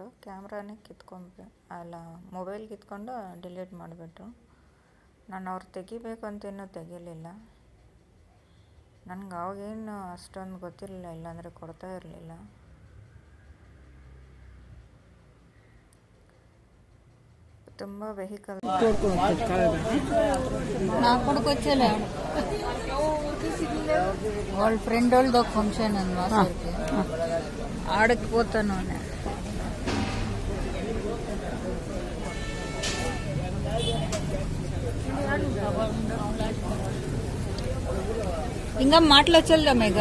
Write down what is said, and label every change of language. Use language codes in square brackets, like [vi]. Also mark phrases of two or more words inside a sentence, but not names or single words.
[kn] ಕ್ಯಾಮ್ರಾನೇ ಮೊಬೈಲ್ ಕಿತ್ಕೊಂಡು ಡಿಲೀಟ್ ಮಾಡಿಬಿಟ್ರು. ನಾನು ಅವ್ರು ತೆಗಿಬೇಕು ಅಂತೇನೂ ತೆಗಿಲಿಲ್ಲ. ನನಗೆ ಅವಾಗೇನು ಅಷ್ಟೊಂದು ಗೊತ್ತಿರಲಿಲ್ಲ, ಇಲ್ಲಾಂದರೆ ಕೊಡ್ತಾ ಇರಲಿಲ್ಲ. ತುಂಬ ವೆಹಿಕಲ್ [te] నాకొడుకొచ్చేలే వాళ్ళ ఫ్రెండ్ వాళ్ళది ఒక ఫంక్షన్ అన్నమాట. ఆడకి పోతాను. ఇంకా మాట్లాడచ్చల్దా మేఘ?